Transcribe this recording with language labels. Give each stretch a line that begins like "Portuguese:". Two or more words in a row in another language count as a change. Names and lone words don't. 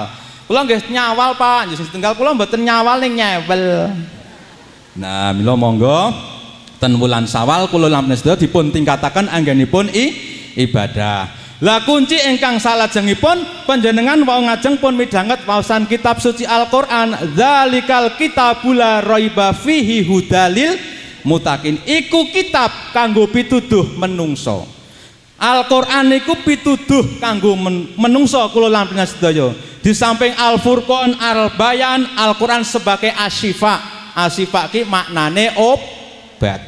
Javanese: Kula nggih nyawal Pak, sing setunggal kula mboten nyawal ning nyewel. Nah, mila monggo ten wulan Syawal kula lan sedaya dipun tingkataken anggenipun ibadah. Lah kunci ingkang salajengipun panjenengan wau ngajeng pun midhanget waosan kitab suci Al-Qur'an,
Arabic: ذلك الكتاب لا ريب فيه هدى للمتّقين.
Javanese: Iku kitab kanggo pituduh menungso. Al-Qur'an iku pituduh kanggo menungso kula lan panjenengan sedaya.
Indonesian: Di samping Al-Furqan, Al-Bayan, Al-Qur'an sebagai asyifa.
Javanese: Asyifa ki maknane obat.